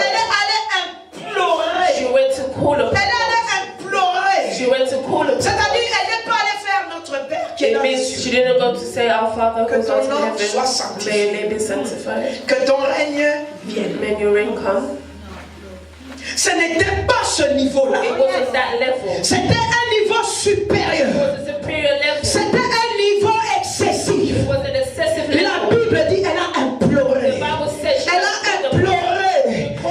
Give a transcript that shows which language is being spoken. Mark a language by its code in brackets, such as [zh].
[fr] Elle est allée implorer. [en] She went to call [fr] Elle [en] upon [fr] est [en] God. [fr] allée implorer. [en] She went to call upon [fr] C'est-à-dire, [en] God. [fr] elle n'est pas allée faire notre Père qui est [en] It [fr] dans les [en] means [fr] cieux. [en] she didn't go to say, Our Father [fr] Que [en] who's [fr] ton [en] art in [fr] nom soit [en] heaven, [fr] sanctifié. [en] may your name be sanctified. [fr] Que ton règne vienne. [en] May your reign come. [fr] Ce n'était pas ce niveau-là. [en] It wasn't that level. [fr] C'était un niveau supérieur. [en] It was a superior level. [fr] C'était un niveau excessif. [en] It was an excessive [fr] La [en] level. [fr] Bible dit, elle a imploré. [en] The Bible says she [fr] Elle [en] was [fr] a [en] called [fr] imploré.